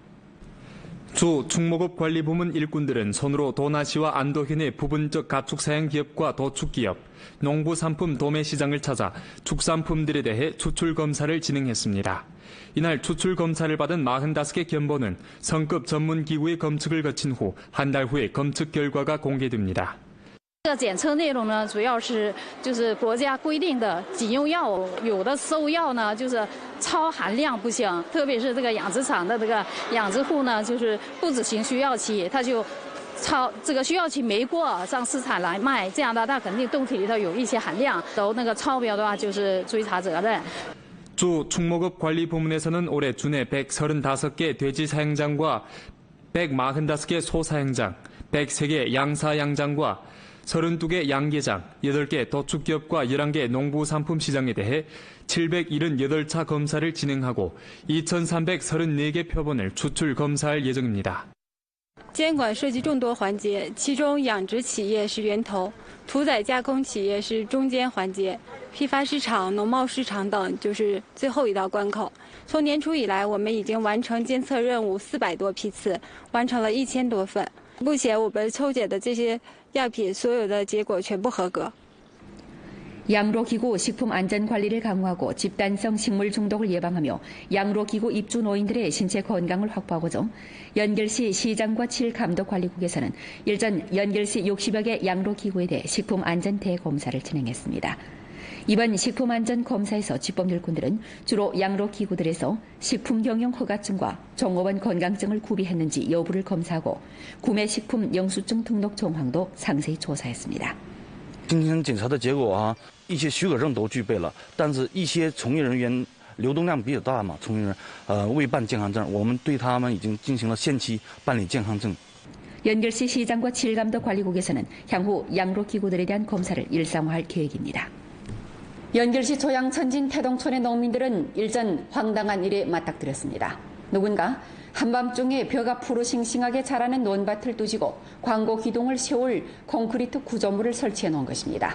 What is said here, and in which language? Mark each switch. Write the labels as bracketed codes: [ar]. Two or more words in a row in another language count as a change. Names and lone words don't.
[ko] 주 축목업 관리 부문 일꾼들은 손으로 도나시와 안도현의 부분적 가축 사양 기업과 도축 기업, 농부 상품 도매 시장을 찾아 축산품들에 대해 추출 검사를 진행했습니다. 이날 추출 검사를 받은 45개 견본은 성급 전문 기구의 검측을 거친 후 한 달 후에 검측 결과가 공개됩니다. [zh] 这个检测内容呢，主要是就是国家规定的警用药物，有的兽药呢就是超含量不行，特别是这个养殖场的这个养殖户呢，就是不执行需要期，他就这个需要期没过上市场来卖，这样的它肯定动体里头有一些含量，都那个超标的话就是追查责任。 [ko] 주 축목업 관리 부문에서는 올해 주내 135개 돼지 사양장과 145개 소 사양장, 103개 양 사양장과 32개 양계장, 8개 도축기업과 11개 농부산품시장에 대해 778차 검사를 진행하고 2,334개 표본을 추출 검사할 예정입니다. [zh] 监管涉及众多环节，其中养殖企业是源头，屠宰加工企业是中间环节，批发市场、农贸市场等就是最后一道关口。从年初以来，我们已经完成监测任务400多批次，完成了1000多份。目前我们抽检的这些样品，所有的结果全部合格。 [ko] 양로기구 식품안전관리를 강화하고 집단성 식물 중독을 예방하며 양로기구 입주 노인들의 신체 건강을 확보하고자 연결시 시장과 칠감독관리국에서는 일전 연결시 60여 개 양로기구에 대해 식품안전 대검사를 진행했습니다. 이번 식품안전검사에서 집법일꾼들은 주로 양로기구들에서 식품경영 허가증과 종업원 건강증을 구비했는지 여부를 검사하고 구매식품 영수증 등록 정황도 상세히 조사했습니다. [zh] 今天检查的结果啊，一些许可证都具备了，但是一些从业人员流动量比较大嘛，从业人未办健康证，我们对他们已经进行了限期办理健康证。 [ko] 연결시 시장과 칠감독관리국에서는 향후 양로기구들에 대한 검사를 일상화할 계획입니다. 연결시 조양천진 태동촌의 농민들은 일전 황당한 일에 맞닥뜨렸습니다. 누군가 한밤중에 벼가 푸르싱싱하게 자라는 논밭을 뚜지고 광고 기둥을 세울 콘크리트 구조물을 설치해 놓은 것입니다.